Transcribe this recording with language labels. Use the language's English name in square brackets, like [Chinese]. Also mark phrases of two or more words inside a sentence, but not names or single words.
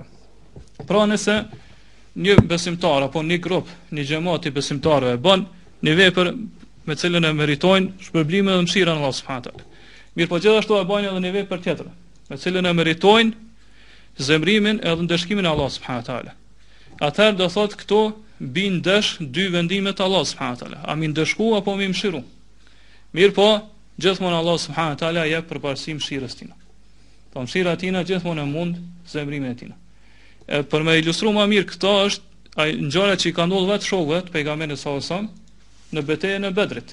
[Albanian] Pra nëse një besimtar apo një grup, një xhamat i besimtarëve bën një vepër me cilën e meritojnë shpërblimin dhe mëshirën e [Arabic] الله سبحانه وتعالى. [Albanian] Mirë, po gjithashtu e bën edhe një vepër tjetër, me cilën e meritojnë zemrimin edhe ndeshkimin e [Arabic] الله سبحانه وتعالى. [Albanian] Atëherë do thotë këto bin dash dy vendime të [Arabic] الله سبحانه وتعالى, [Albanian] a mi ndeshku apo mi mshiru. Mirë, po gjithmonë [Arabic] الله سبحانه وتعالى [Albanian] jep përparësi mëshirës tina. Po mëshira tina gjithmonë e mund zemrimin e tina. Për me ilustru më mirë këto është ngjarja që i ka ndodhur vetë shokëve të pejgamberit [Arabic] صلى الله عليه وسلم [Albanian] në betejën e Bedrit.